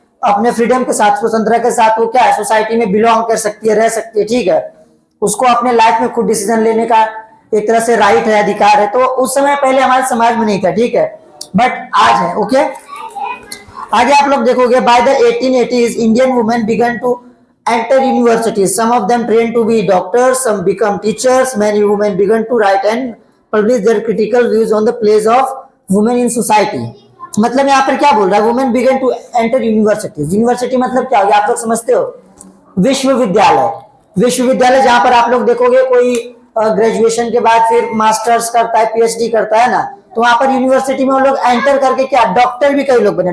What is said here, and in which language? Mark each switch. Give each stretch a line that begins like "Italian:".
Hindi: अपने फ्रीडम के साथ, स्वतंत्रता के साथ वो क्या है, सोसाइटी में बिलोंग कर सकती है, रह सकती है, ठीक है। उसको अपने लाइफ में खुद डिसीजन लेने का एक तरह से राइट है, अधिकार है। तो उस समय पहले हमारे समाज में नहीं था, ठीक है, बट आज है। ओके, आगे आप लोग देखोगे,
English: By the 1880s Indian women began to enter universities. Some of them trained to be doctors, some become teachers. Many women began to write and publish their critical views on the place of women in society.
Hindi: मतलब यहाँ पर क्या बोल रहा है,
English: Women began to enter universities.
Hindi: University मतलब क्या हो गया, आप लोग समझते हो, विश्वविद्यालय। विश्वविद्यालय जहां पर आप लोग देखोगे कोई ग्रेजुएशन के बाद फिर मास्टर्स करता है, पीएचडी करता है ना, तो वहां पर यूनिवर्सिटी में वो लोग एंटर करके क्या, डॉक्टर भी कई लोग बने।